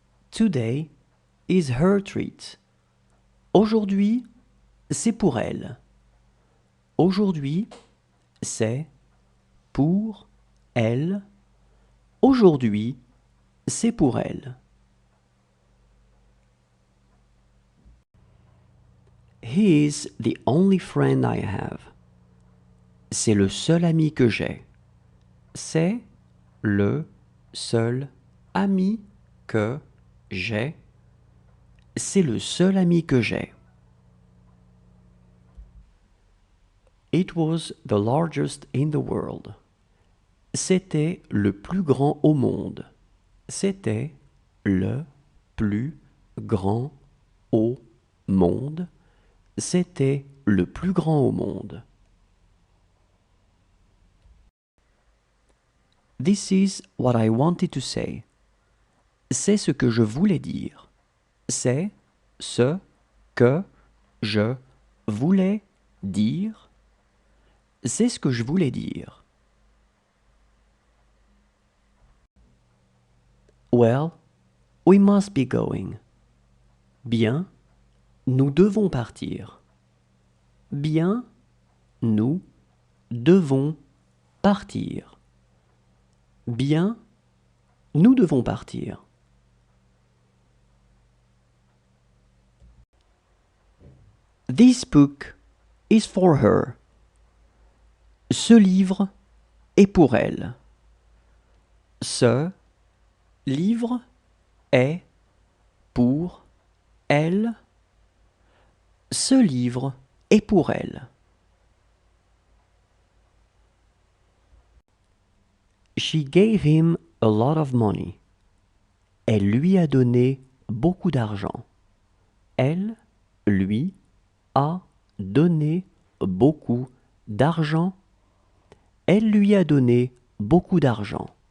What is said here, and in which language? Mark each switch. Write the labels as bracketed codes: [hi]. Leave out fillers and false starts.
[en] Today is her treat. [fr] Aujourd'hui, c'est pour elle. Aujourd'hui, c'est pour elle. Aujourd'hui, c'est pour elle. [en] He is the only friend I have. [fr] C'est le seul ami que j'ai. C'est le seul ami que j'ai. C'est le seul ami que j'ai. [en] It was the largest in the world. [fr] C'était le plus grand au monde. C'était le plus grand au monde. C'était le plus grand au monde. [en] This is what I wanted to say. [fr] C'est ce que je voulais dire. C'est ce que je voulais dire. C'est ce que je voulais dire. [en] Well, we must be going. [fr] Bien, nous devons partir. Bien, nous devons partir. Bien, nous devons partir. [en] This book is for her. [fr] Ce livre est pour elle. Ce livre est pour elle. Ce livre est pour elle. [en] She gave him a lot of money. [fr] Elle lui a donné beaucoup d'argent. Elle lui a donné beaucoup d'argent. Elle lui a donné beaucoup d'argent.